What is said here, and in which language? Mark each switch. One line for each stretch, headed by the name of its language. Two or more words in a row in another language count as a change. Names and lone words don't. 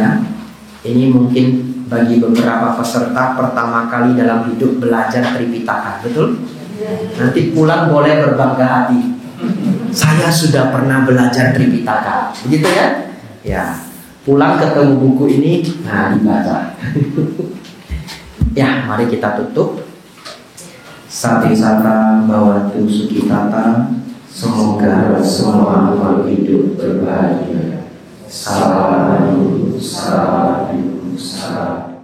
Indonesian: Ini mungkin bagi beberapa peserta pertama kali dalam hidup belajar Tripitaka, betul? Nanti pulang boleh berbangga hati. Saya sudah pernah belajar Tripitaka, begitu ya? Ya, pulang ketemu buku ini, nah dibaca. Ya, mari kita tutup.
Pali: Sati sata bhavantu sukhitata.
Indonesian: Semoga semua makhluk hidup berbahagia. Salam, salam, salam.